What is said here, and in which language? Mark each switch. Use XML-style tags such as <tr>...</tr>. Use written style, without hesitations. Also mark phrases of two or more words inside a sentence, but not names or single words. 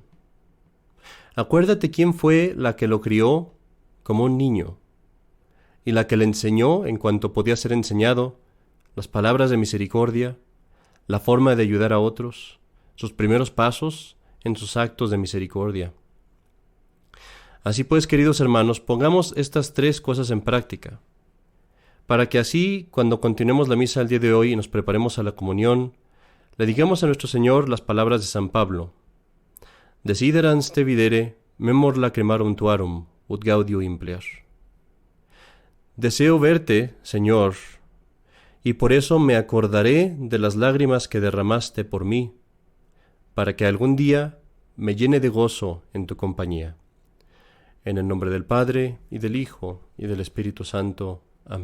<es>Acuérdate quién fue la que lo crió como un niño, y la que le enseñó, en cuanto podía ser enseñado, las palabras de misericordia, la forma de ayudar a otros, sus primeros pasos en sus actos de misericordia. Así pues, queridos hermanos, pongamos estas 3 cosas en práctica, para que así, cuando continuemos la misa el día de hoy y nos preparemos a la comunión, le digamos a nuestro Señor las palabras de San Pablo:</es> <la>Desiderans te videre, memor lacrimarum tuarum, ut gaudio implear.</la> <es>Deseo verte, Señor, y por eso me acordaré de las lágrimas que derramaste por mí, para que algún día me llene de gozo en tu compañía. En el nombre del Padre, y del Hijo, y del Espíritu Santo.</es>